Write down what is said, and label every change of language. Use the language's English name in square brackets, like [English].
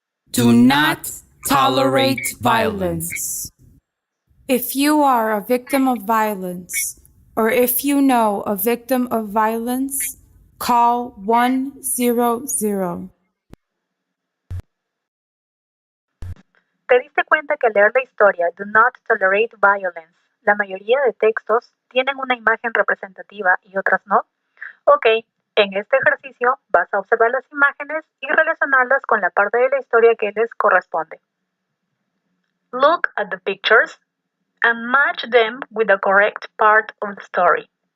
[English] Do not tolerate violence. If you are a victim of violence, or if you know a victim of violence, call 100. [Spanish] ¿Te diste cuenta que al leer la historia Do Not Tolerate Violence, la mayoría de textos tienen una imagen representativa y otras no? Ok, en este ejercicio vas a observar las imágenes y relacionarlas con la parte de la historia que les corresponde. [English] Look at the pictures and match them with the correct part of the story.